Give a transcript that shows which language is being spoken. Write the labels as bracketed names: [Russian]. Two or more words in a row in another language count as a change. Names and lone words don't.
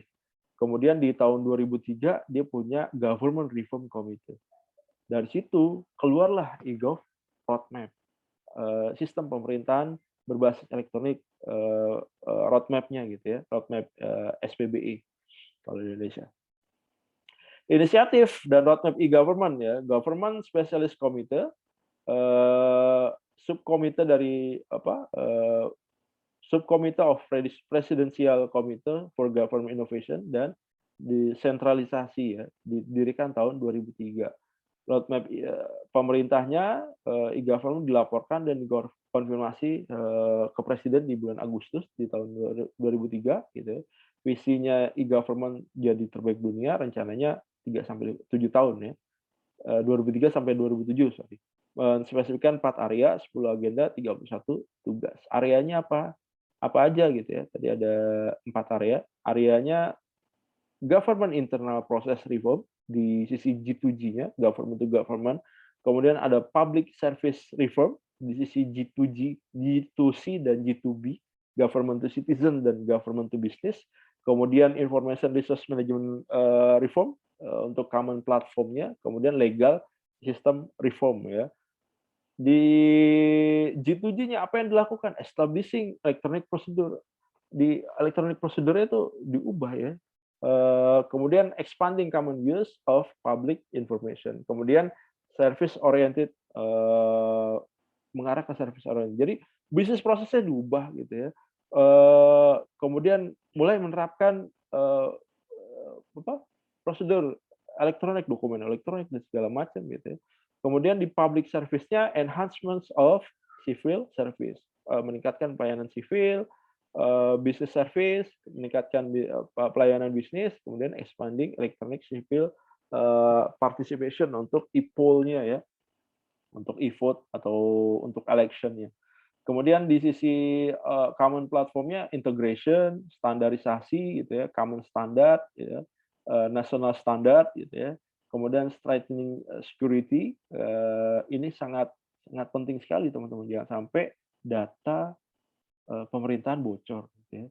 [Indonesian] Kemudian di tahun 2003 dia punya Government Reform Committee. Dari situ keluarlah [English] e-gov roadmap, [Indonesian] sistem pemerintahan berbasis elektronik, roadmap-nya gitu ya, roadmap SPBE kalau di Indonesia. Inisiatif dan roadmap e-government ya, Government Specialist Committee, subkomite dari apa, Subcommittee of Presidential Committee for Government Innovation, dan desentralisasi ya, didirikan tahun 2003. Roadmap pemerintahnya e-government dilaporkan dan dikonfirmasi ke presiden di bulan Agustus di tahun 2003 gitu. Visinya e-government jadi terbaik dunia, rencananya 3 sampai 7 tahun ya. 2003 sampai 2007, sorry. Menspesifikkan 4 area, 10 agenda, 31 tugas. Areanya apa? Apa aja gitu ya. Tadi ada 4 area. [English] Areanya government internal process reform [Indonesian] di sisi [English] G2G-nya, government to government. [Indonesian] Kemudian ada [English] public service reform [Indonesian] di sisi [English] G2G, G2C dan G2B, government to citizen dan government to business. Kemudian information resource management reform untuk common platformnya. [Indonesian] Kemudian [English] legal system reform [Indonesian] ya. Di G2G-nya apa yang dilakukan? [English] Establishing electronic procedure. Di electronic procedure [Indonesian] itu diubah ya. [English] Kemudian expanding common use of public information. [Indonesian] Kemudian [English] service oriented, [Indonesian] mengarah ke [English] service oriented. [Indonesian] Jadi bisnis prosesnya diubah gitu ya. Kemudian mulai menerapkan prosedur elektronik, dokumen elektronik dan segala macam gitu ya. [English] Kemudian di public service-nya enhancements of civil service, [Indonesian] meningkatkan pelayanan sivil, [English] business service, [Indonesian] meningkatkan pelayanan bisnis, kemudian [English] expanding electronic civil participation [Indonesian] untuk e-poll-nya ya, untuk e-vote atau untuk election-nya. Kemudian di sisi [English] common platform-nya integration, [Indonesian] standarisasi gitu ya, [English] common standard [Indonesian] ya, [English] national standard [Indonesian] gitu ya. Kemudian [English] strengthening security, [Indonesian] ini sangat sangat penting sekali teman-teman, jangan sampai data pemerintahan bocor gitu ya.